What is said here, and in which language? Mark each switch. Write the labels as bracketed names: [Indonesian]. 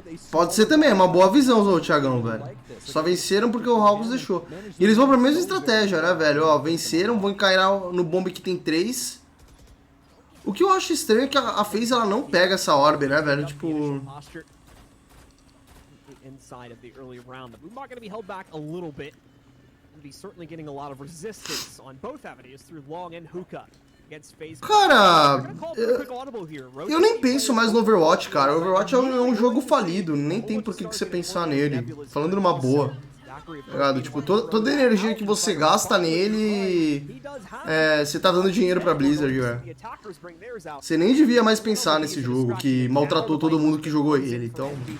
[Portuguese] Pode ser também, é uma boa visão, ô Thiagão, velho. Só venceram porque o Hawks deixou. E eles vão pra mesma estratégia, né, velho? Ó, venceram, vão encarar no bomb que tem 3. O que eu acho estranho é que a FaZe ela não pega essa orbe, né, velho? Tipo... [English] inside of the early round. The Boomba going to be held back a little bit. Be certainly getting a lot of resistance on both avenues through Long and Hookah against FaZe. [Portuguese] Cara, eu nem penso mais no Overwatch, cara. Overwatch é um jogo falido, nem tem por que você pensar nele. Falando numa boa. Ligado? Tipo, toda a energia que você gasta nele, você tá dando dinheiro pra Blizzard, velho. Você nem devia mais pensar nesse jogo, que maltratou todo mundo que jogou ele, então...